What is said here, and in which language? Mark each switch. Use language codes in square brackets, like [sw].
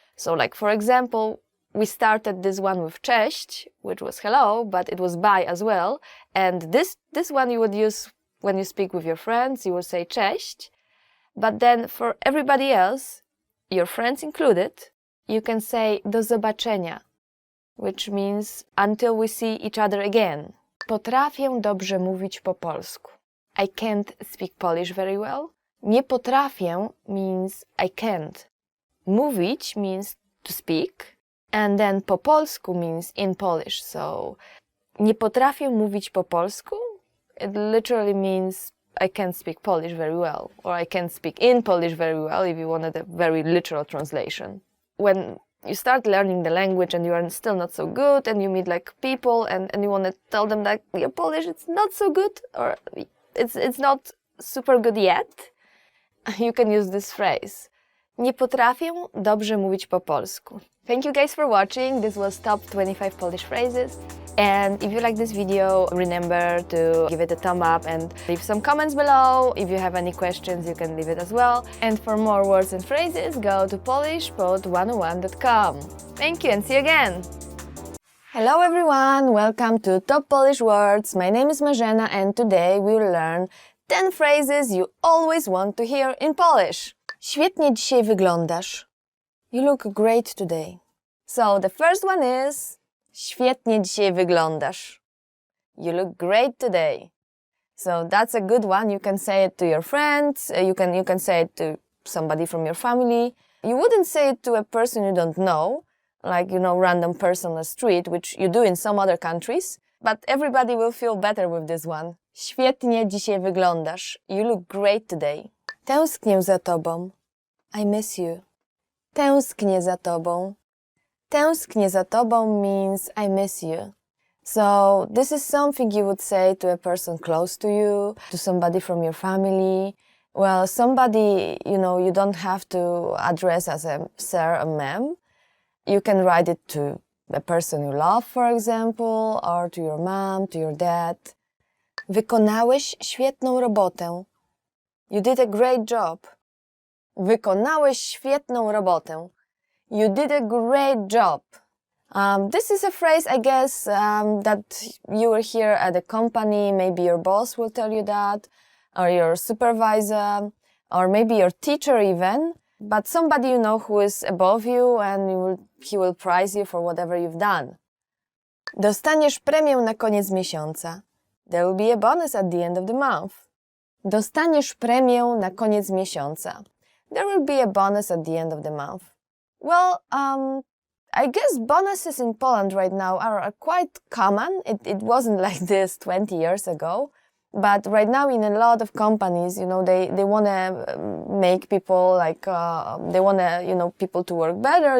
[en] So like for example, we started this one with cześć, which was hello, but it was bye as well. And this one you would use when you speak with your friends, you would say cześć. But then for everybody else, your friends included, you can say [pl] do zobaczenia, [en] which means until we see each other again. [pl] Potrafię dobrze mówić po polsku. [en] I can't speak Polish very well. [pl] Nie potrafię [en] means I can't. Mówić means to speak, and then [pl] po polsku [en] means in Polish. So [pl] nie potrafię mówić po polsku, [en] it literally means I can't speak Polish very well, or I can't speak in Polish very well if you wanted a very literal translation. When you start learning the language and you are still not so good and you meet like people and you want to tell them that your Polish it's not so good or it's not super good yet, you can use this phrase. [pl] Nie potrafię dobrze mówić po polsku. [en] Thank you guys for watching. This was top 25 Polish phrases. And if you like this video, remember to give it a thumb up and leave some comments below. If you have any questions, you can leave it as well. And for more words and phrases, go to polishpod101.com. Thank you and see you again! Hello everyone, welcome to Top Polish Words. My name is Marzena and today we will learn 10 phrases you always want to hear in Polish. [pl] Świetnie dzisiaj wyglądasz. [en] You look great today. So the first one is [pl] świetnie dzisiaj wyglądasz. [en] You look great today. So that's a good one. You can say it to your friends, you can say it to somebody from your family. You wouldn't say it to a person you don't know, like, random person on the street, which you do in some other countries, but everybody will feel better with this one. [pl] Świetnie dzisiaj wyglądasz. [en] You look great today. [pl] Tęsknię za tobą. [en] I miss you. [pl] Tęsknię za tobą. Tęsknię za tobą [en] means I miss you. So this is something you would say to a person close to you, to somebody from your family. Well, somebody, you don't have to address as a sir, a ma'am. You can write it to a person you love, for example, or to your mom, to your dad. [pl] Wykonałeś świetną robotę. [en] You did a great job. [pl] Wykonałeś świetną robotę. [en] You did a great job. This is a phrase, I guess, that you will hear at a company. Maybe your boss will tell you that, or your supervisor, or maybe your teacher even. But somebody you know who is above you and he will prize you for whatever you've done. [pl] Dostaniesz premię na koniec miesiąca. [en] There will be a bonus at the end of the month. [pl] Dostaniesz premię na koniec miesiąca. [en] There will be a bonus at the end of the month. Well, I guess bonuses in Poland right now are quite common. It wasn't like this 20 years ago. But right now in a lot of companies, they want to make people they want to, people to work better.